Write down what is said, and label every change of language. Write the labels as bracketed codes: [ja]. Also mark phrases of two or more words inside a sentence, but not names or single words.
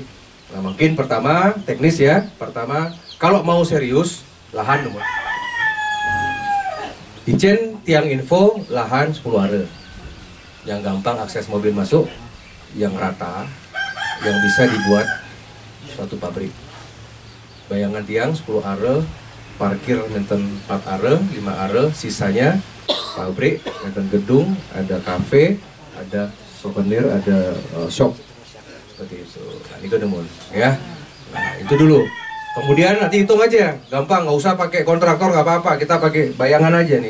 [id] Nah, mungkin pertama, teknis ya. Pertama, kalau mau serius, lahan nomor. Izin tiang info, lahan 10 are. Yang gampang akses mobil masuk, yang rata, yang bisa dibuat suatu pabrik. Bayangan tiang 10 are, parkir nenten 4 are, 5 are, sisanya pabrik, nenten gedung, ada kafe, ada souvenir, ada shop seperti itu. Nah, itu demun ya. Nah, itu dulu. Kemudian nanti hitung aja, gampang, nggak usah pakai kontraktor, nggak apa-apa, kita pakai bayangan aja nih.